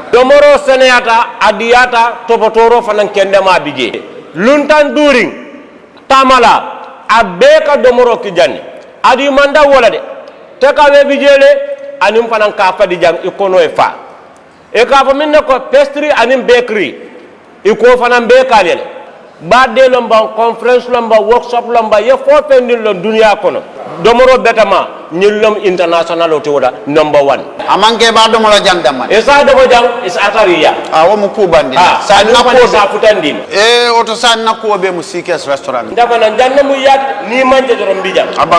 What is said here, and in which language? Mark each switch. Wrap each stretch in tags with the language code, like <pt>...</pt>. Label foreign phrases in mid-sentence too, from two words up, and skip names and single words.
<man>domoro seneyata adiyata topotoro fanan kende ma bije luntan during tamala abeka domoro ki janni adi manda wala de te ka be bijele anim fanan ka fadi jang ikono e fa e ka fa minne ko pastry anim bakery iko fanan be kalele badde lomba conference lomba workshop lomba ye fo pendin lo dunia kono domoro betama nyillom international o tewoda number 1 amanke ba domoro jandam man esa domo jam is atariya wo mu kubandi sa nakko sa futandin oto sa nakko be mu CK's restaurant dafa nan janna mu yat ni manje dorom bijam aban</man>